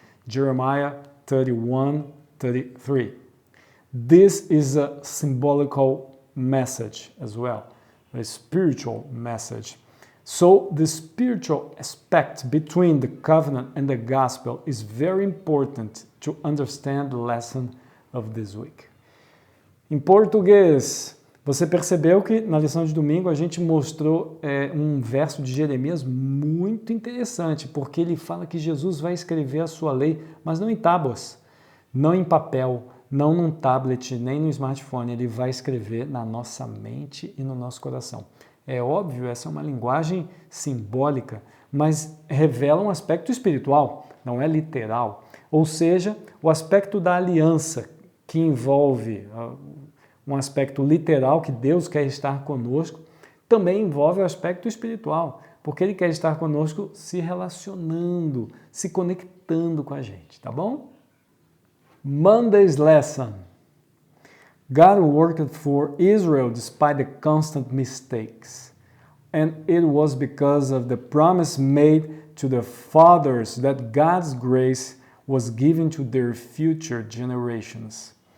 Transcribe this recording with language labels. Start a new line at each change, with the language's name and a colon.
English: Jeremiah 31:33. This is a symbolical message as well, a spiritual message. So the spiritual aspect between the covenant and the gospel is very important to understand the lesson of this week.
Portuguese: Em português, você percebeu que na lição de domingo a gente mostrou um verso de Jeremias muito interessante, porque ele fala que Jesus vai escrever a sua lei, mas não em tábuas, não em papel, não num tablet, nem no smartphone. Ele vai escrever na nossa mente e no nosso coração. É óbvio, essa é uma linguagem simbólica, mas revela um aspecto espiritual, não é literal. Ou seja, o aspecto da aliança, que envolve um aspecto literal, que Deus quer estar conosco, também envolve o aspecto espiritual, porque Ele quer estar conosco se relacionando, se conectando com a gente, tá bom?
English: Monday's lesson. God worked for Israel despite the constant mistakes. And it was because of the promise made to the fathers that God's grace was given to their future generations.